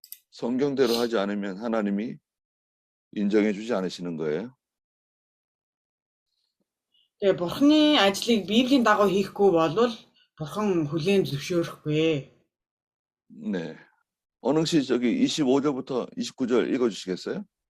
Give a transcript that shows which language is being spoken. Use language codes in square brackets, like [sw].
[ko] 성경대로 하지 않으면 하나님이 인정해 주지 않으시는 거예요. [mn] Тэгээ Бурхны ажлыг Библийн дагуу хийхгүй бол Бурхан хүлээн зөвшөөрөхгүй. [ko] 네. 언흥 씨 저기 25절부터 29절 읽어 주시겠어요?